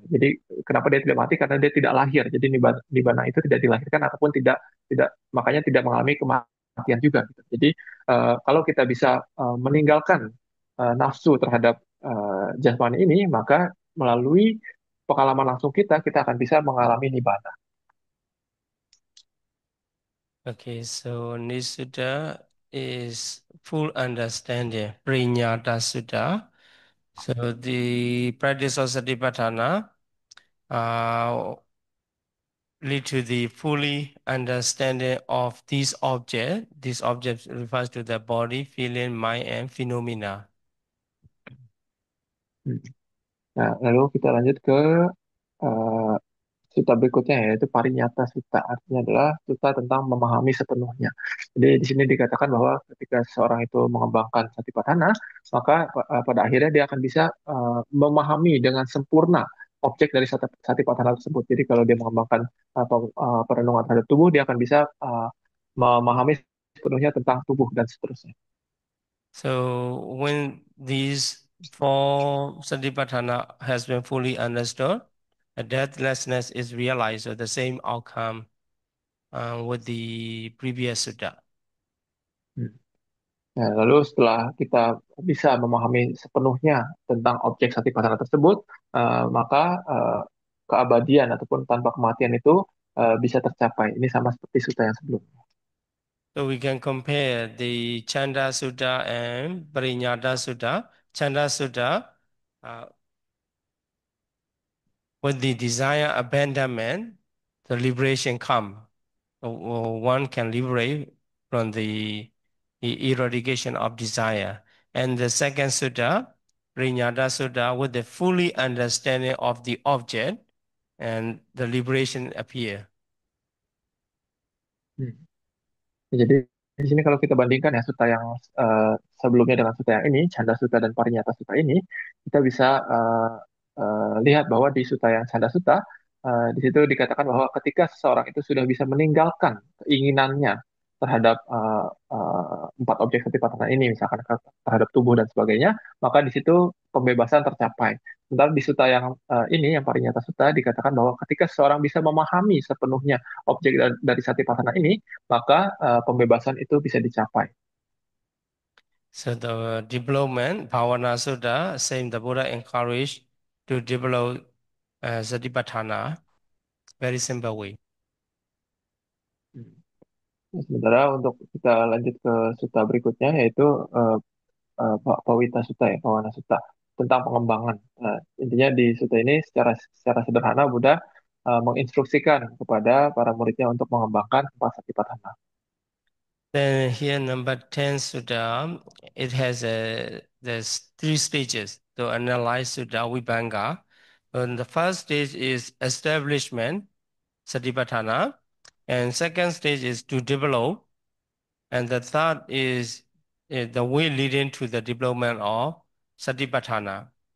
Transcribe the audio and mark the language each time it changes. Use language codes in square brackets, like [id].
[id] Jadi kenapa dia tidak mati? Karena dia tidak lahir. Jadi nibbana itu tidak dilahirkan ataupun tidak tidak makanya tidak mengalami kematian juga. Gitu. Jadi kalau kita bisa meninggalkan nafsu terhadap jasmani ini, maka melalui pengalaman langsung kita akan bisa mengalami nibbana. [en] Okay, so Nisuddha is full understanding, Prinyata Sutta. So the practice of Satipatthana uh, lead to the fully understanding of these objects. These objects refers to the body, feeling, mind, and phenomena. Hmm. [id] Nah, lalu kita lanjut ke eh, suta berikutnya yaitu parinyata suta. Artinya adalah suta tentang memahami sepenuhnya. Jadi di sini dikatakan bahwa ketika seorang itu mengembangkan satipatthana, maka pada akhirnya dia akan bisa memahami dengan sempurna objek dari satipatthana tersebut. Jadi kalau dia mengembangkan perenungan terhadap tubuh, dia akan bisa memahami sepenuhnya tentang tubuh dan seterusnya. [en] So when these four Satipatthana has been fully understood, a deathlessness is realized, so the same outcome with the previous sutta. Hmm. [id] Nah, lalu setelah kita bisa memahami sepenuhnya tentang objek satipatthana tersebut, maka keabadian ataupun tanpa kematian itu bisa tercapai. Ini sama seperti suta yang sebelumnya. [en] So we can compare the Chanda Sutta and Parinyada Sutta. Chanda Sutta, uh, with the desire abandonment, the liberation come. One can liberate from the eradication of desire. And the second sutta, Parinyada Sutta, with the fully understanding of the object and the liberation appear. Hmm. [id] Jadi di sini kalau kita bandingkan ya sutta yang eh, sebelumnya dengan sutta yang ini, Canda Sutta dan Parinyata Sutta ini, kita bisa lihat bahwa di sutta yang Canda Sutta, di situ dikatakan bahwa ketika seseorang itu sudah bisa meninggalkan keinginannya terhadap empat objek satipatthana ini, misalkan terhadap tubuh dan sebagainya, maka di situ pembebasan tercapai. Sementara di sutta yang ini, yang Parinyata Sutta, dikatakan bahwa ketika seseorang bisa memahami sepenuhnya objek dari satipatthana ini, maka pembebasan itu bisa dicapai. [en] So the development, Bhavana Sutta, saying the Buddha encouraged to develop Satipatthana, very simple way. Hmm. [id] Sementara untuk kita lanjut ke sutta berikutnya yaitu uh, Pawita Sutta ya, Pawana Sutta tentang pengembangan. Nah, intinya di sutta ini secara sederhana Buddha menginstruksikan kepada para muridnya untuk mengembangkan empat satipatthana. [en] Then here number 10 Sutta, it has there's three stages to analyze Sutta Vibhanga. And the first stage is establishment, Satipatthana, and second stage is to develop, and the third is the way leading to the development of Satipatthana.